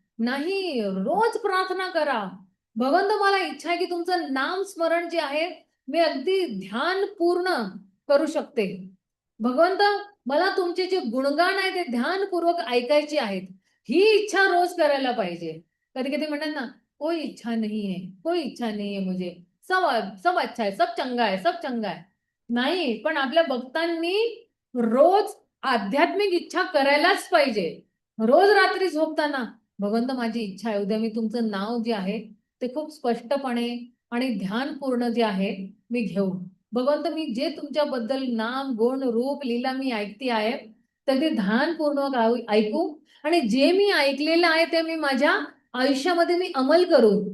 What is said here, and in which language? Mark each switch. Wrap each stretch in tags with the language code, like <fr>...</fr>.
<mr>नाही, रोज प्रार्थना करा. भगवंत मला इच्छा आहे की तुमचं नाम स्मरण जे आहे मी अगदी ध्यान पूर्ण करू शकते. भगवंत मला तुमचे जे गुणगान आहे ते ध्यानपूर्वक ऐकायचे आहेत. ही इच्छा रोज करायला पाहिजे. कधी कधी म्हणतात ना</mr> <hi>कोई इच्छा नहीं है, कोई इच्छा नहीं है मुझे, सब सब अच्छा है, सब चंगा है, सब चंगा है.</hi> <mr>नाही, पण आपल्या भक्तांनी रोज आध्यात्मिक इच्छा करायलाच पाहिजे. रोज रात्री झोपताना भगवंत माझी इच्छा आहे उद्या मी तुमचं नाव जे आहे ते खूप स्पष्टपणे आणि ध्यानपूर्ण जे आहे मी घेऊ. भगवंत मी जे तुमच्याबद्दल नाम गुण रूप लीला मी ऐकते आहे तर ते ध्यानपूर्वक ऐकू आणि जे मी ऐकलेलं आहे ते मी माझ्या आयुष्यामध्ये मी अंमल करू.</mr>